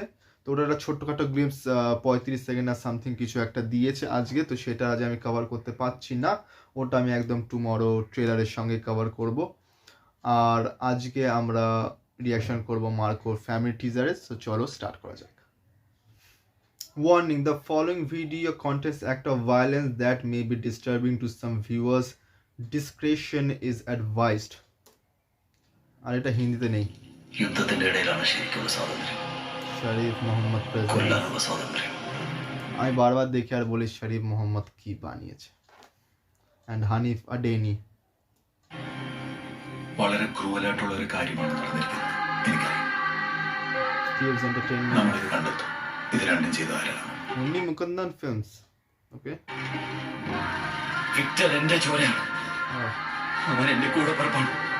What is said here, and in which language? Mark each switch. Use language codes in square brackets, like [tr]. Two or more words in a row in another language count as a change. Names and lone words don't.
[bn] তো ওটা একটা ছোট্টখাটো গ্লিমস 35 সেকেন্ড আর সামথিং কিছু একটা দিয়েছে আজকে, তো সেটা আজ আমি কভার করতে পারছি না। ওটা আমি একদম [en] tomorrow trailer [bn] সঙ্গে কভার করব। আর আজকে আমরা রিয়াকশন করব মার্কোর [en] family teaser, [bn] সো চলো স্টার্ট করা যাক। [en] Warning: the following video contains act of violence that may be disturbing to some viewers. Discretion is advised. [bn] আর এটা হিন্দিতে নেই। [ml] യുദ്ധത്തിന്റെ ഇടയിലാണ് ശരിക്കുള്ള സ്വാതന്ത്ര്യം, [bn] শরীফ মোহাম্মদ প্রেজেন্ট। [ml] കൊല്ലാനുള്ള സ്വാതന്ത്ര്യം. [bn] আমি বারবার দেখে আর বলি শরীফ মোহাম্মদ কি বানিয়েছে। অ্যান্ড হানিফ আডেনি। [ml] വളരെ ക്രൂവലായിട്ടുള്ള ഒരു കാര്യമാണ് നടന്നിരിക്കുന്നത്. എനിക്കറിയാം. Cubes Entertainment. നമ്മളിത് കണ്ടെത്തും. ഇത് രണ്ടും ചെയ്ത ആരാണ്? ഉണ്ണി മുകുന്ദൻ ഫിലിംസ്. ഓക്കെ. വിക്ടർ എന്റെ ചോരയാണ്. അവൻ എന്റെ കൂടെ പുറപ്പാണ്.